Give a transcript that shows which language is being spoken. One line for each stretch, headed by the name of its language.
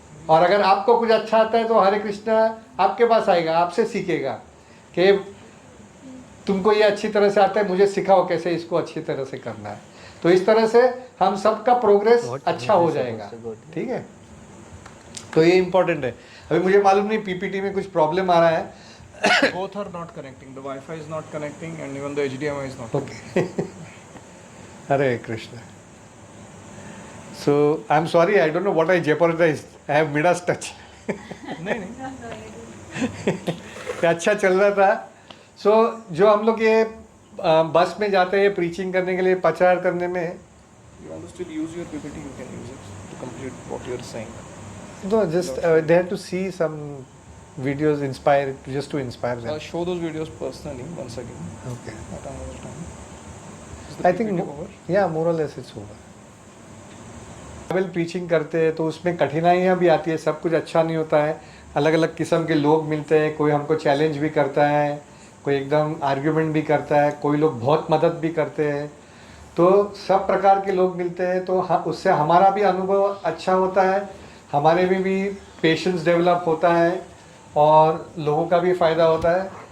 Hindi: और अगर आपको कुछ अच्छा आता है तो हरे कृष्णा आपके पास आएगा, आपसे सीखेगा कि तुमको ये अच्छी तरह से आता है, मुझे सिखाओ कैसे इसको अच्छी तरह से करना है. तो इस तरह से हम सबका प्रोग्रेस अच्छा हो जाएगा. ठीक है. तो ये इम्पोर्टेंट है. अभी मुझे मालूम नहीं पीपीटी में कुछ प्रॉब्लम आ रहा है.
English: Both are not connecting. The Wi-Fi is not connecting, and even the HDMI is not. Okay. Hare Krishna. So I'm sorry, I don't know what I jeopardized. I have Midas touch.
Hindi: नहीं. अच्छा चल रहा था. So जो हम लोग ये बस में जाते हैं प्रीचिंग करने के लिए, प्रचार करने में,
English: you want to still use your PPT, you can use it to complete what you're saying. No, just they have to see some videos inspire just to inspire them. Show those videos personally once again Okay. at another time. Is the I think PPT over? yeah, more or less it's over.
Hindi: Bible preaching करते हैं तो उसमें कठिनाइयाँ भी आती है, सब कुछ अच्छा नहीं होता है, अलग अलग किस्म के लोग मिलते हैं, कोई हमको चैलेंज भी करता है, कोई एकदम आर्ग्यूमेंट भी करता है, कोई लोग बहुत मदद भी करते हैं, तो सब प्रकार के लोग मिलते हैं, तो उससे हमारा भी अनुभव अच्छा होता है, हमारे में भी पेशेंस डेवलप होता है और लोगों का भी फ़ायदा होता है।